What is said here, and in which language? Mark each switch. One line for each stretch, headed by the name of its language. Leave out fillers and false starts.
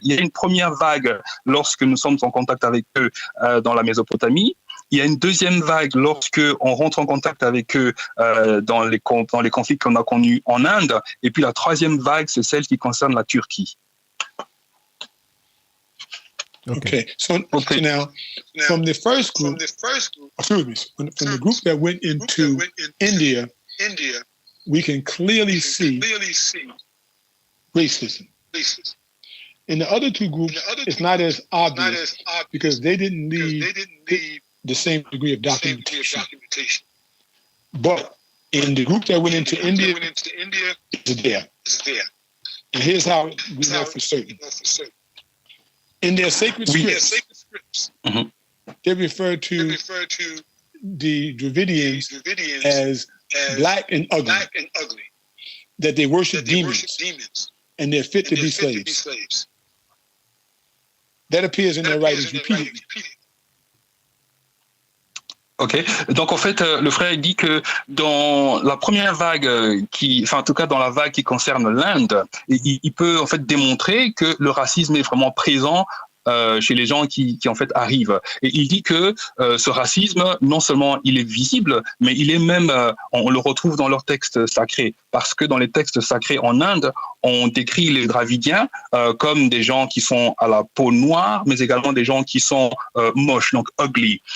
French: Il y a une première vague lorsque nous sommes en contact avec eux dans la Mésopotamie. Il y a une deuxième vague lorsque on rentre en contact avec eux dans les conflits qu'on a connus en Inde. Et puis la troisième vague, c'est celle qui concerne la Turquie. Okay.
English: So now, from the first group, from the group that went into India, we can clearly see racism. In the other 2 groups, it's not as obvious because they didn't leave the same degree of documentation. But in the group that went into India, it's there. And here's how we know for certain. In their sacred scripts, they refer to the Dravidians as black and ugly, that they worship demons, and they're fit to be slaves. That appears in their writings repeatedly.
French: Ok, donc en fait, le frère dit que dans la première vague, en tout cas dans la vague qui concerne l'Inde, il peut en fait démontrer que le racisme est vraiment présent chez les gens qui en fait arrivent. Et il dit que ce racisme, non seulement il est visible, mais il est même, on le retrouve dans leurs textes sacrés, parce que dans les textes sacrés en Inde, on décrit les Dravidiens comme des gens qui sont à la peau noire, mais également des gens qui sont moches, donc ugly.